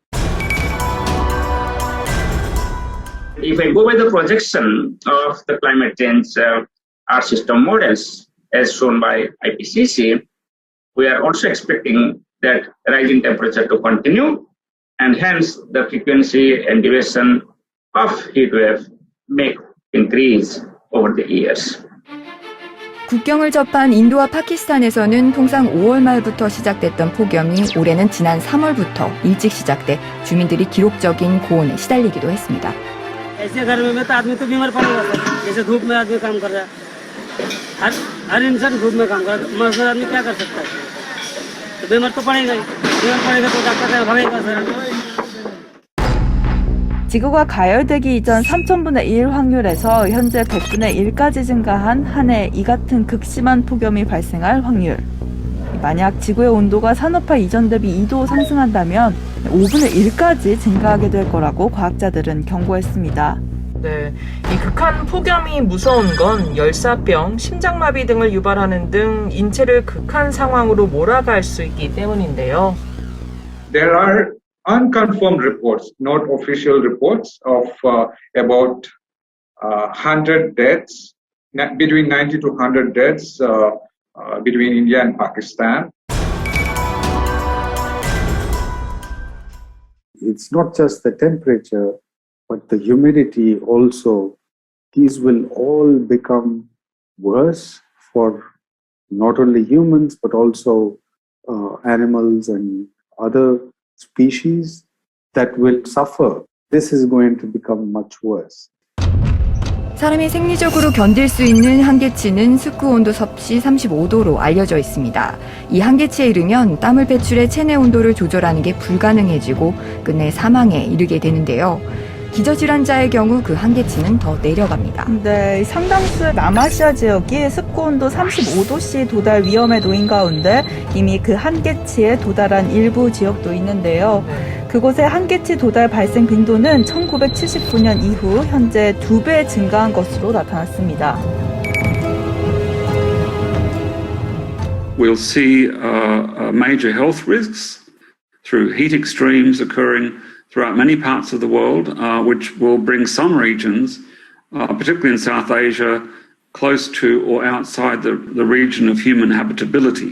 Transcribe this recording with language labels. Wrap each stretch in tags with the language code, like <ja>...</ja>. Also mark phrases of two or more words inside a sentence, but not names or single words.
<en>If I go by the projection of the climate change our system models as shown by IPCC, we are also expecting that rising temperature to continue and hence the frequency and duration of heat wave may increase over the years.</en> <ko>국경을 접한 인도와 파키스탄에서는 통상 5월 말부터 시작됐던 폭염이 올해는 지난 3월부터 일찍 시작돼 주민들이 기록적인 고온에 시달리기도 했습니다.</ko> <hi>ऐसे गर्मी में तो आदमी तो बीमार पड़ेगा सर जैसे धूप में आदमी काम कर रहा है हर इंसान धूप में काम कर रहा है मजदूर आदमी क्या कर सकता है तो बीमार तो पड़ेगा ही बीमार पड़ेगा तो डॉक्टर भागेगा सर.</hi> <ko>지구가 가열되기 이전 3000분의 1 확률에서 현재 100분의 1까지 증가한 한 해 이 같은 극심한 폭염이 발생할 확률. 만약 지구의 온도가 산업화 이전 대비 2도 상승한다면 5분의 1까지 증가하게 될 거라고 과학자들은 경고했습니다. 네, 이 극한 폭염이 무서운 건 열사병, 심장마비 등을 유발하는 등 인체를 극한 상황으로 몰아갈 수 있기 때문인데요.</ko> <en>There are unconfirmed reports, not official reports, of about 100 deaths, between 90 to 100 deaths between India and Pakistan. It's not just the temperature, but the humidity also. These will all become worse for not only humans, but also animals and other species that will suffer. This is going to become much worse.</en> <ko>사람이 생리적으로 견딜 수 있는 한계치는 습구 온도 섭씨 35도로 알려져 있습니다. 이 한계치에 이르면 땀을 배출해 체내 온도를 조절하는 게 불가능해지고 끝내 사망에 이르게 되는데요. 기저질환자의 경우 그 한계치는 더 내려갑니다. 네, 상당수의 남아시아 지역이 습구온도 35도씨 도달 위험에 놓인 가운데 이미 그 한계치에 도달한 일부 지역도 있는데요. 그곳의 한계치 도달 발생 빈도는 1979년 이후 현재 2배 증가한 것으로 나타났습니다.</ko> <en>We'll see major health risks through heat extremes occurring throughout many parts of the world, which will bring some regions, particularly in South Asia, close to or outside the region of human habitability.</en>